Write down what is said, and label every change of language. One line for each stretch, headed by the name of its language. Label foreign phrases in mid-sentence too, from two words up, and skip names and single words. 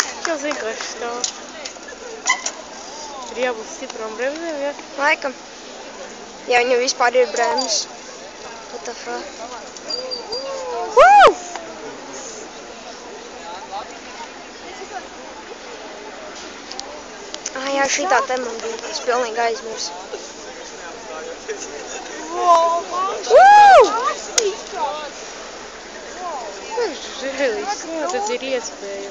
Latvian: jau zinu, kā šis stāv. Ir jābūt stiprām bremzēm, ja? Laikam. Ja viņam vispār ir bremzes.
English: What the fuck? Woo!
Latvian: Jā, šitā te man bija. Es pilnīgi aizmirsu. Woo! Žēlīs, kā tas ir iespējams?